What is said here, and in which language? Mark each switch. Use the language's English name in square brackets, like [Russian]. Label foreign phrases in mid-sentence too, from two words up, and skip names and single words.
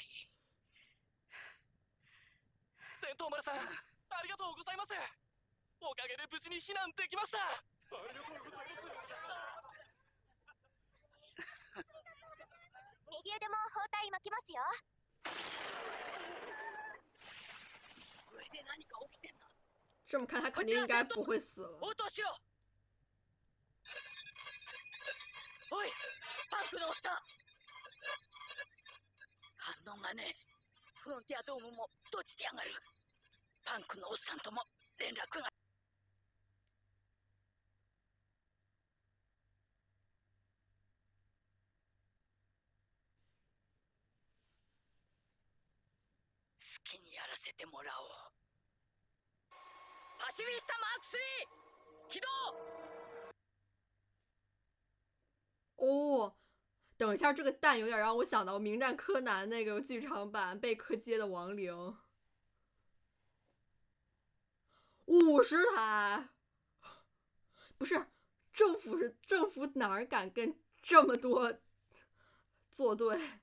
[Japanese] 戦闘丸さん、ありがとうございます。おかげで無事に避難できました。ありがとうございます。右腕も包帯巻きますよ。上で何か起きてんな。 [Chinese] 这么看，他肯定应该不会死了。 [Japanese] 応答しろ。おい、パンクのおっさん。反応がねえ。フロンティアドームも閉じてやがる。パンクのおっさんとも連絡が。好きにやらせてもらおう。パシフィスタマーク3起動。 [Chinese] 哦，等一下，这个蛋有点让我想到《名侦探柯南》那个剧场版贝克街的亡灵。50台，不是政府哪儿敢跟这么多作对？